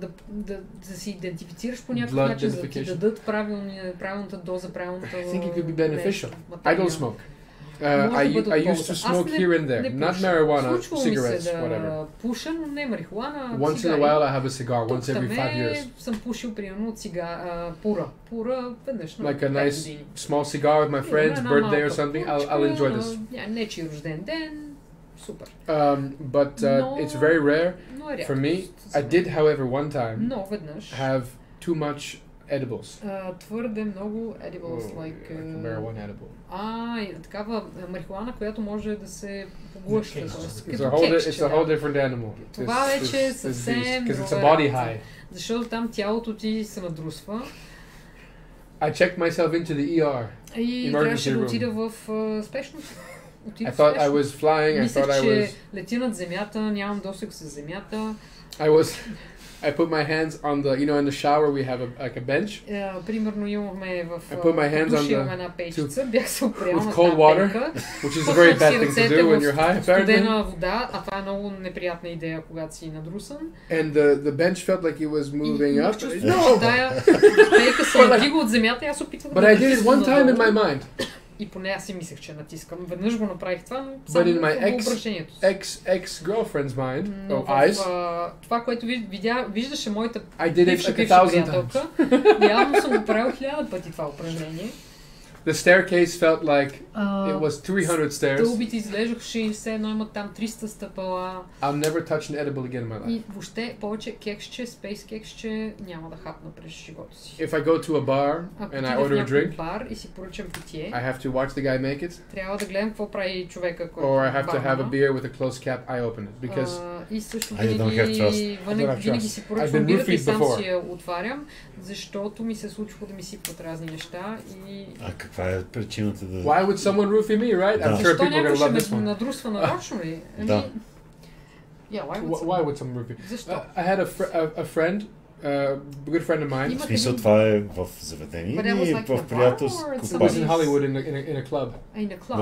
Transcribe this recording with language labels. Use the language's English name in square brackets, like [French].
[Bulgarian] Да се идентифицираш по някакъв начин, за да ти дадат правилната доза, правилната. [English] I think it could be beneficial. I don't smoke. I used to smoke here and there, not marijuana, cigarettes, whatever. [Bulgarian] Пуша, но не марихуана. [English] Once in a while I have a cigar, once every 5 years. [Bulgarian] Съм пушил примерно пура веднъж на 5 [English] Like a nice small cigar with my friends, birthday or something. I'll enjoy this. [Bulgarian] Нечи рожден ден, супер. [English] But it's very rare for me. I did, however, one time have too much edibles. [Bulgarian] Твърде много edibles, like [English] marijuana edible. [Bulgarian] Такава марихуана, която може да се поглъща. [English] It's a whole different animal. [Bulgarian] Това вече е съвсем [English] because it's a body high. [Bulgarian] Защото там тялото ти се надрусва. [English] I checked myself into the ER. [Bulgarian] И трябваше да отида в спешност. [English] I thought I was flying. I thought I was. [Bulgarian] Мислех, че лети над земята, нямам досег с земята. [English] I put my hands on the, in the shower we have like a bench. [Bulgarian] Примерно имахме в [English] I put my hands on [Bulgarian] една печица, бях се опрял на [English] cold water, which is a very bad thing to do when you're high. [Bulgarian] Студена вода, а това е много неприятна идея, когато си надрусан. [English] And the bench felt like it was moving up. No! [Bulgarian] Тая пейка се надига от земята и аз опитвах да. [English] But I did it one time in my mind. [Bulgarian] И поне аз си мислех, че натискам. Веднъж го направих това, но само в въображението си. [English] Ex-girlfriend's mind, eyes. [Bulgarian] Това, което виждаше моята бивша приятелка, явно съм го правил 1000 пъти това упражнение. [English] The staircase felt like it was 300 stairs. [Bulgarian] Стълбите изглеждаше все едно имат там 300 стъпала. [English] I'll never touch an edible again in my life. [Bulgarian] И въобще повече кексче, спейс кексче няма да хапна през живота си. [English] If I go to a bar and I order a drink, [Bulgarian] бар и си поръчам питие, [English] I have to watch the guy make it. [Bulgarian] Трябва да гледам какво прави човека, който [English] Or I have to have a beer with a closed cap, I open it because [Bulgarian] и също винаги си поръчвам бирата и сам си я отварям, защото ми се случва да ми сипват разни неща и каква е причината да... [English] Why would someone roofie me, right? I'm sure people are gonna love this one. [Bulgarian] Надрусва нарочно ли? [English] Why would someone roofie? [Bulgarian] Защо? [English] I had a friend, a good friend of mine. [Bulgarian] В смисъл това е в заведение или в приятелско бар? [English] It was in Hollywood in a club.